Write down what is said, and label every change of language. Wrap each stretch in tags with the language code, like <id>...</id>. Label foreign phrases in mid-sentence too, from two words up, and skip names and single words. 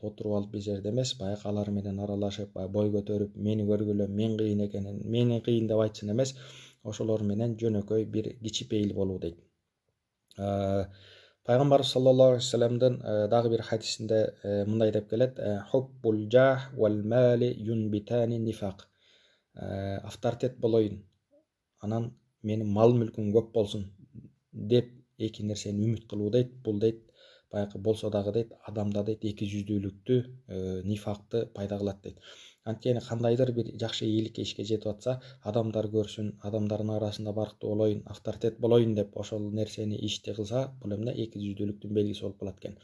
<ky>Отуруп алып бир жерде эмес, баягы алар менен аралашып, бой көтөрүп, мени көргүлө, мен кыйын экенин, мени кыйын деп айтсын эмес, ошолор менен жөнөкөй бир кичипейил болуу дейт. Пайгамбарыбыз</ky> <ar>صلى الله عليه وسلم</ar> <ky>дагы бир хадисинде мындай деп келет:</ky> <ar>حب الجاه والمال ينبتان النفاق.</ar> <ky>Авторитет болоюн, анан менин мал мүлкүм көп болсун деп эки нерсени үмүт кылуу дейт. Бул дейт баягы болсо дагы дейт адамда дейт эки жүздүүлүктү, нифакты пайда кылат дейт. Анткени кандайдыр бир жакшы ийгиликке ишке жетип атса, адамдар көрсүн, адамдардын арасында барктуу болоюн, авторитет болоюн деп ошол нерсени ишти кылса, бул эмне эки жүздүүлүктүн белгиси болуп калат экен.</ky>